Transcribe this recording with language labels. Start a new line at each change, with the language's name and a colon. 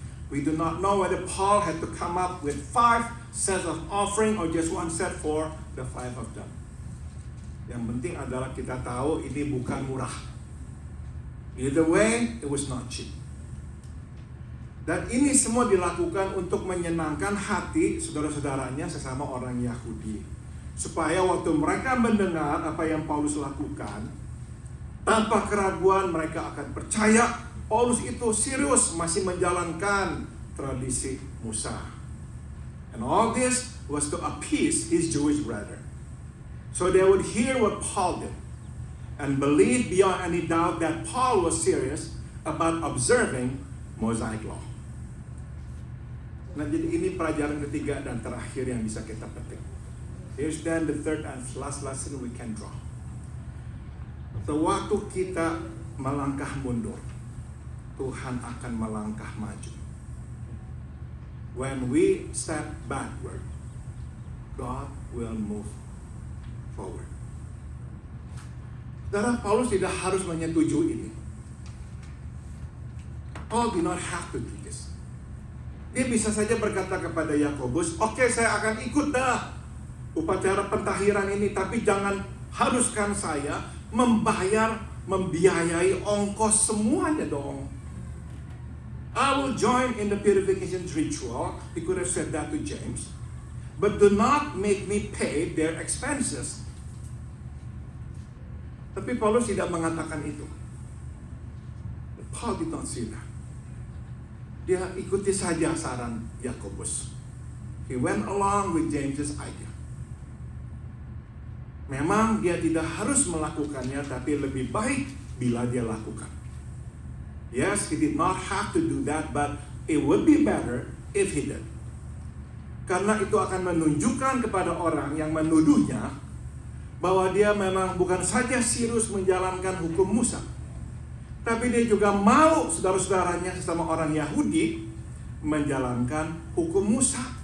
English: We do not know whether Paul had to come up with 5 sets of offering or just 1 set for the 5 of them.
Indonesian: Yang penting adalah kita tahu ini bukan murah.
English: Either way, it was not cheap.
Indonesian: Dan ini semua dilakukan untuk menyenangkan hati saudara-saudaranya sesama orang Yahudi. Supaya waktu mereka mendengar apa yang Paulus lakukan, tanpa keraguan mereka akan percaya Paulus itu serius masih menjalankan tradisi Musa.
English: And all this was to appease his Jewish brethren. So they would hear what Paul did and believe beyond any doubt that Paul was serious about observing Mosaic law.
Indonesian: Nah, jadi ini pelajaran ketiga dan terakhir yang bisa kita petik.
English: Here's then the third and last lesson we can draw.
Indonesian: Sewaktu kita melangkah mundur, Tuhan akan melangkah maju.
English: When we step backward, God will move forward.
Indonesian: Saudara, Paulus tidak harus menyetujui ini.
English: Paul did not have to do this.
Indonesian: Dia bisa saja berkata kepada Yakobus, oke, saya akan ikut dah upacara pentahiran ini, tapi jangan haruskan saya membiayai ongkos semuanya dong.
English: I will join in the purification ritual. He could have said that to James. But do not make me pay their expenses.
Indonesian: Tapi Paulus tidak mengatakan itu.
English: Paul did not say that.
Indonesian: Dia ikuti saja saran Yakobus.
English: He went along with James's idea.
Indonesian: Memang dia tidak harus melakukannya, tapi lebih baik bila dia lakukan.
English: Yes, he did not have to do that, but it would be better if he did.
Indonesian: Karena itu akan menunjukkan kepada orang yang menuduhnya bahwa dia memang bukan saja serius menjalankan hukum Musa, tapi dia juga mau saudara-saudaranya sesama orang Yahudi menjalankan hukum Musa.